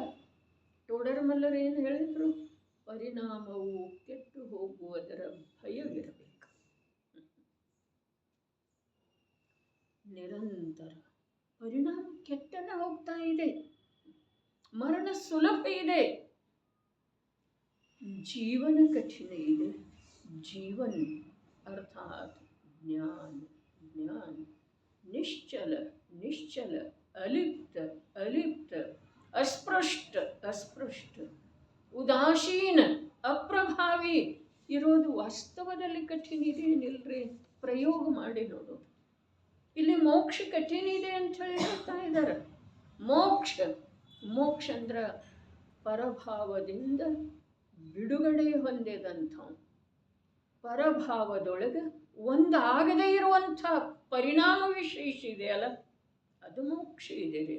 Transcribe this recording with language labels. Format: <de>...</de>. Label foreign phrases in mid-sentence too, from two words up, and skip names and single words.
<kn>ಟೋಡರ್ಮಲ್ಲರು ಏನು ಹೇಳಿದ್ರು? ಪರಿಣಾಮವು ಕೆಟ್ಟು ಹೋಗುವುದರ ಭಯವಿರಬೇಕು. ನಿರಂತರ ಪರಿಣಾಮ ಕೆಟ್ಟನ ಹೋಗ್ತಾ ಇದೆ. ಮರಣ ಸುಲಭ ಇದೆ.</kn> <hi>जीवन कठिन ಇದೆ. जीवन अर्थात ज्ञान, ज्ञान निश्चल, निश्चल, अलिप्त, अलिप्त, अस्पृष्ट, अस्पृष्ट, ಉದಾಸೀನ,</hi> <kn>ಅಪ್ರಭಾವಿ ಇರೋದು ವಾಸ್ತವದಲ್ಲಿ ಕಠಿಣ ಇದೆ ಏನಿಲ್ರಿ. ಪ್ರಯೋಗ ಮಾಡಿ ನೋಡು. ಇಲ್ಲಿ ಮೋಕ್ಷ ಕಠಿಣ ಇದೆ ಅಂತ ಹೇಳಿ ಹೇಳ್ತಾ ಇದ್ದಾರೆ. ಮೋಕ್ಷ, ಮೋಕ್ಷ ಅಂದ್ರೆ ಪರಭಾವದಿಂದ ಬಿಡುಗಡೆ ಹೊಂದಿದಂಥ, ಪರಭಾವದೊಳಗೆ ಒಂದಾಗದೇ ಇರುವಂಥ ಪರಿಣಾಮ ವಿಶೇಷ ಇದೆಯಲ್ಲ, ಅದು ಮೋಕ್ಷ ಇದೆ ರೀ.</kn>